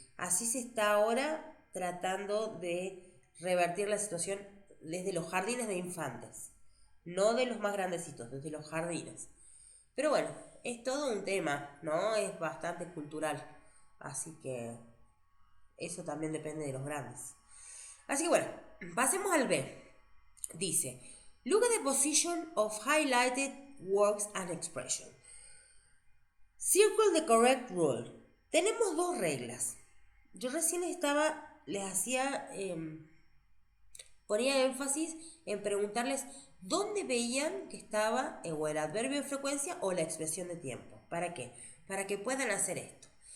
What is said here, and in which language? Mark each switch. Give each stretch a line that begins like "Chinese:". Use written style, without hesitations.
Spanish: Así se está ahora tratando de revertir la situación desde los jardines de infantes, no de los más grandecitos, desde los jardines. Pero bueno, es todo un tema, ¿no? Es bastante cultural. Así que eso también depende de los grandes. Así que bueno, pasemos al B. Dice,
English: look at the position of highlighted words and expression. Circle the correct rule.
Spanish: Tenemos dos reglas. Yo recién les hacía, ponía énfasis en preguntarles dónde veían que estaba o el adverbio de frecuencia o la expresión de tiempo. ¿Para qué? Para que puedan hacer esto.